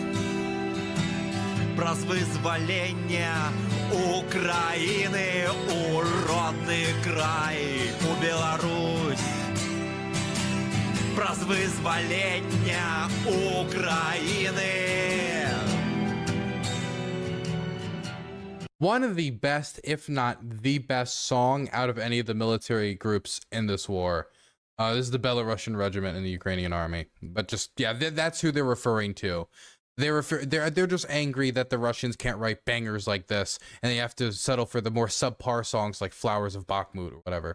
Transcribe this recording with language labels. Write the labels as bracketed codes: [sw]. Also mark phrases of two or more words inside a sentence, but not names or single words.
[be] Праз вызваленне Украіны, у родны край, у Беларусь. Праз вызваленне Украіны. [en] One of the best, if not the best song out of any of the military groups in this war. This is the Belarusian regiment in the Ukrainian army. But just, yeah, that's who they're referring to. They're just angry that the Russians can't write bangers like this, and they have to settle for the more subpar songs like Flowers of Bakhmut or whatever.